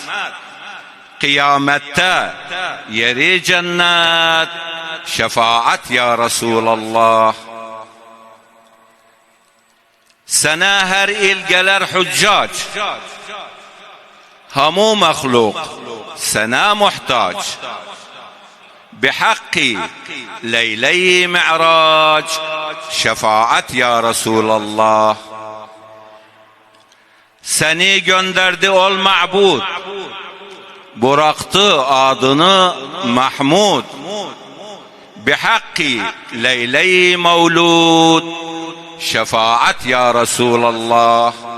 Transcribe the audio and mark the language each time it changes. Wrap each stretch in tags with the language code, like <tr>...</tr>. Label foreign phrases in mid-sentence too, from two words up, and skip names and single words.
<tr>Kıyamette yeri cennet, şefaat</tr> <ar>يا رسول الله.</ar> <tr>Sana her il geler hüccac, hamu mahluk sana muhtaç.</tr> <ar>بحق ليلي معراج شفاعة يا رسول الله.</ar> <tr>Seni gönderdi ol ma'bud, bıraktı adını Mahmud. Bihakki Leyle-i Mevlud şefaat</tr> <ar>يا رسول الله.</ar>